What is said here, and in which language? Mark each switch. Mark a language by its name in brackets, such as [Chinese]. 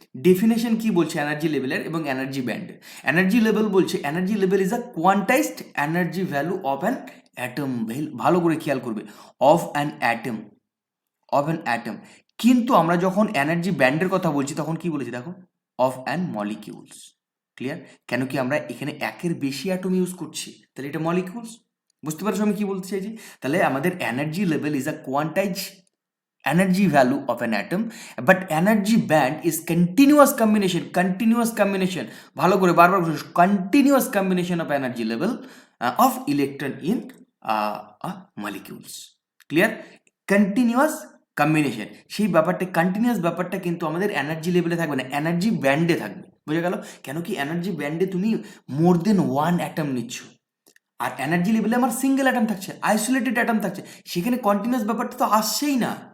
[Bangla] Definition কি বলছে energy লেভেলের এবং এনার্জি ব্যান্ডের? [English] Energy level বলছে energy level is a quantized energy value of an atom. [Bangla] ভালো করে খেয়াল করবে, [English] Of an atom. [Bangla] কিন্তু আমরা যখন এনার্জি ব্যান্ডের কথা বলছি তখন কি বলেছি দেখো? [English] Of an molecules. [Bangla] ক্লিয়ার? কেন কি আমরা এখানে একের বেশি অ্যাটম ইউজ করছি, তাহলে এটা মলিকিউলস। বুঝতে পারছো আমি কি বলতে চাইছি? তাহলে আমাদের [English] energy level is a quantize energy value of an atom, but energy band is continuous combination [Bangla] ভালো করে বারবার [English] continuous combination of energy level of electron in molecules। Clear? [Bangla] Continuous combination, সেই ব্যাপারটা কন্টিনিউয়াস ব্যাপারটা কিন্তু আমাদের এনার্জি লেভেলে থাকবে না, এনার্জি ব্যান্ডে থাকবে। বোঝা গেল? কেন কি এনার্জি ব্যান্ডে তুমি [English] more than one atom [Bangla] নিচ্ছ, আর এনার্জি লেভেলে আমার সিঙ্গেল অ্যাটম থাকছে, আইসোলেটেড অ্যাটম থাকছে, সেখানে কন্টিনিউয়াস ব্যাপারটা তো আসছেই না।